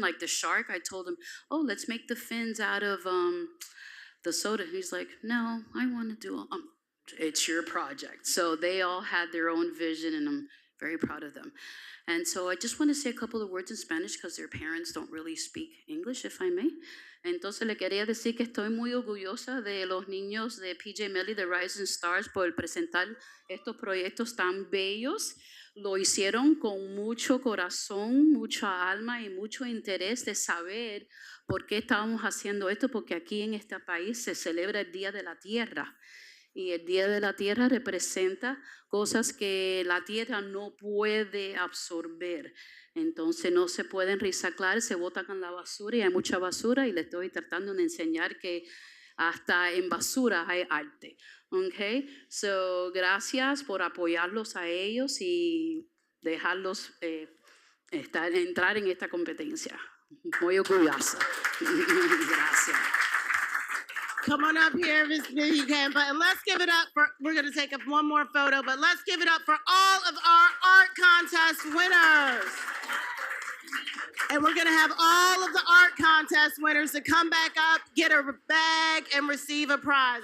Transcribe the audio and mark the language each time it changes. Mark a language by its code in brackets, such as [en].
[en] Like the shark, I told him, oh, let's make the fins out of the soda. He's like, no, I want to do, it's your project. So they all had their own vision, and I'm very proud of them. And so I just want to say a couple of words in Spanish because their parents don't really speak English, if I may. [es] Entonces le quería decir que estoy muy orgullosa de los niños de PJ Melly de Rising Stars por presentar estos proyectos tan bellos. Lo hicieron con mucho corazón, mucha alma y mucho interés de saber por qué estábamos haciendo esto, porque aquí en este país se celebra el Día de la Tierra. Y el Día de la Tierra representa cosas que la tierra no puede absorber. Entonces no se pueden reciclar, se botan en la basura y hay mucha basura, y les estoy tratando de enseñar que hasta en basura hay arte. Okay? So, gracias por apoyarlos a ellos y dejarlos entrar en esta competencia. Muy orgullosa. Gracias. [en] Come on up here if you can, but let's give it up for, we're gonna take up one more photo, but let's give it up for all of our art contest winners. And we're gonna have all of the art contest winners to come back up, get a bag, and receive a prize.